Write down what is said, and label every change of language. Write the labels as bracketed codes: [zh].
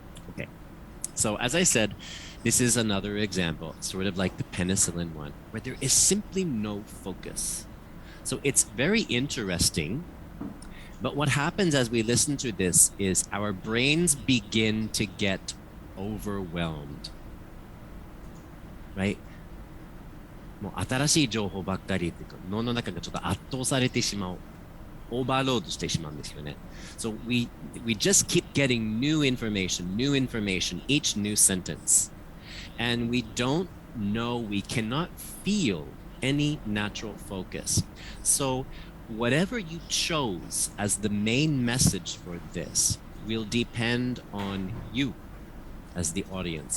[en] Okay, so as I said, this is another example, sort of like the penicillin one, where there is simply no focus. So it's very interesting, but what happens as we listen to this is our brains begin to get overwhelmed, right? [ja] もう新しい情報ばっかりっていうか、脳の中がちょっと圧倒されてしまう。オーバーロードしてしまうんですよね。 [en] So we just keep getting new information, each new sentence. And we don't know, we cannot feel any natural focus. So whatever you chose as the main message for this will depend on you as the audience.